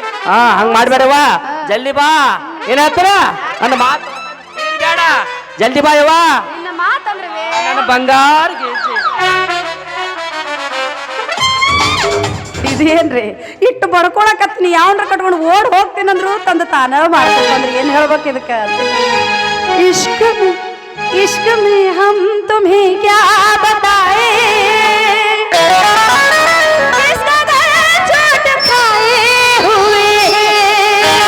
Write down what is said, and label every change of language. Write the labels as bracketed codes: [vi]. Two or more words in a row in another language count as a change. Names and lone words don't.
[kn] ಹಂಗ ಮಾಡ್ಬೇಡವ ಜಲ್ದಿ ಬಾ ಏನಾಗ್ತಾರ ನನ್ನ ಮಾತು ಬೇಡ ಜಲ್ದಿ ಬಾ ಯವ್ವ ನಿನ್ನ ಮಾತಂದ್ರೆ ನನ್ನ ಬಂಗಾರ ಗೆಜ್ಜೆ ಇದೇನ್ರಿ ಇಟ್ಟು ಬಡ್ಕೊಳಕತ್ ನೀ ಯಾವನ್ರ ಕಟ್ಕೊಂಡು ಓಡ್ ಹೋಗ್ತೀನಂದ್ರು ತಂದು ತಾನ ಮಾಡ್ಕೊಂಡ್ರಿ ಏನ್ ಹೇಳ್ಬೇಕು ಇದಕ್ಕ [hi] इश्क में हम तुम्हें क्या बताए किस कदर चोट खाए हुए